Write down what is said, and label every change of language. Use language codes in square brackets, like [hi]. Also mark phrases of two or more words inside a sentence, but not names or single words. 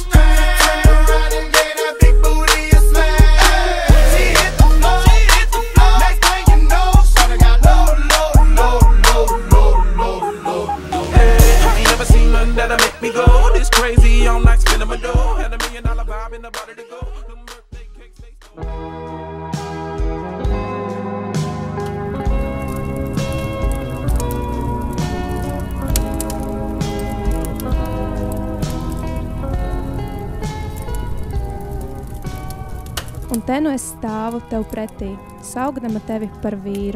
[en] Turned around and gave that big booty a smash. She hit the floor. Next thing you know, shawty got low. Hey, I ain't never seen nothing that'll make me go this crazy all night, spinning my dough. Had $1 million vibe in the body to go. Them birthday cakes, they [lv] Un te nu es stāvu tev pretī, saukdama tevi par vīru.